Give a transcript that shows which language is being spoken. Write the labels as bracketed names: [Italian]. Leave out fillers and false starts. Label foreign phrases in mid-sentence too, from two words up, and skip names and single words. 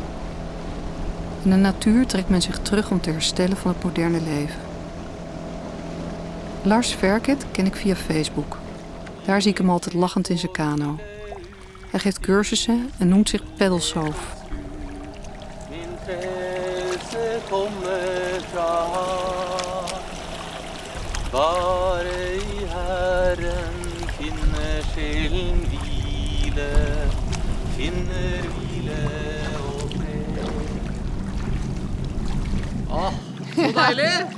[Dutch] In de natuur trekt men zich terug om te herstellen van het moderne leven. Lars Verket ken ik via Facebook. Daar zie ik hem altijd lachend in zijn kano. Hij geeft cursussen en noemt zich Pedalsoof. [Norwegian] lyset kommer fra ham. Bare i Herren finner sjelen hvile, finner hvile og fred. Så deilig!